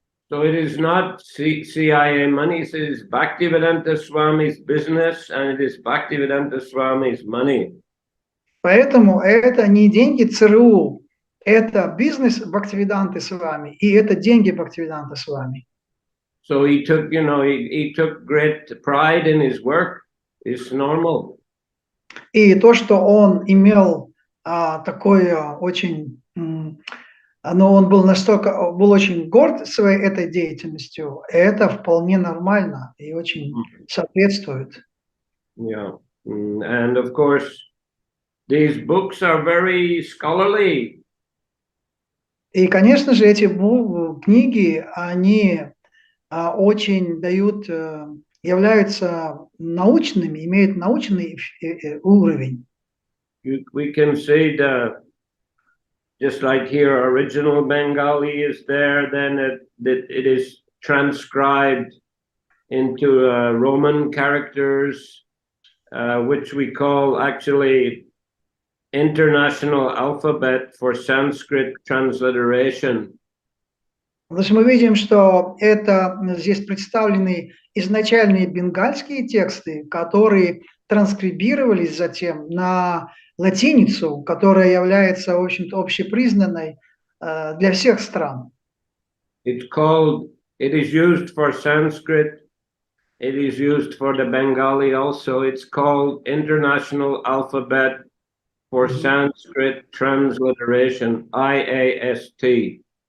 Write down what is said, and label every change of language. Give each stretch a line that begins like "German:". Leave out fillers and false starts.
English: So it is not CIA money, it is Bhaktivedanta Swami's business, and it is Bhaktivedanta Swami's money.
Russian: Поэтому это не деньги ЦРУ, это бизнес Бхактиведанты Свами, и это деньги Бхактиведанта Свами.
English: So he took, he took great pride in his work. It's normal.
Russian: И то, что он имел такое очень, но он был очень горд своей этой деятельностью, это вполне нормально и очень соответствует.
English: Yeah, and of course, these books are very scholarly.
Russian: И, конечно же, эти книги, они очень дают, являются научными, имеют научный уровень.
English: We can see just like here, original Bengali is there, then it is transcribed into Roman characters, which we call actually International Alphabet for Sanskrit Transliteration.
Russian: Значит, мы видим, что это здесь представлены изначальные бенгальские тексты, которые транскрибировались затем на латиницу, которая является, в общем-то, общепризнанной для всех стран.
English: It is used for Sanskrit, it is used for the Bengali also. It's called International Alphabet for Sanskrit Transliteration, IAST.